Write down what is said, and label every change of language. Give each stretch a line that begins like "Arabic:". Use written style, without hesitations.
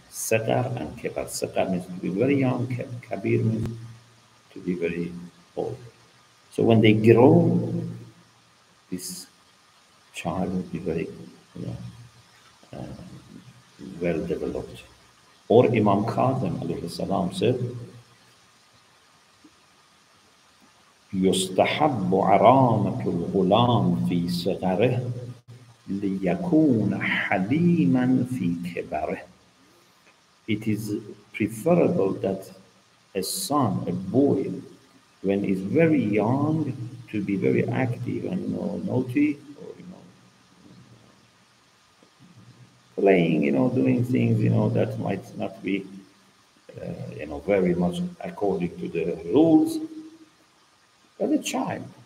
English: Sagar and kibar. Sagar means to be very young, kabir means to be very old. So when they grow, this child will be very, you know, well developed. Or Imam Kazim alayhi salam said,
Arabic: يستحب عرامة الغلام في صغره ليكون حليما في كبره.
English: It is preferable that a son, a boy, when he's very young, to be very active and, naughty, or, playing, doing things, that might not be, very much according to the rules, but a child.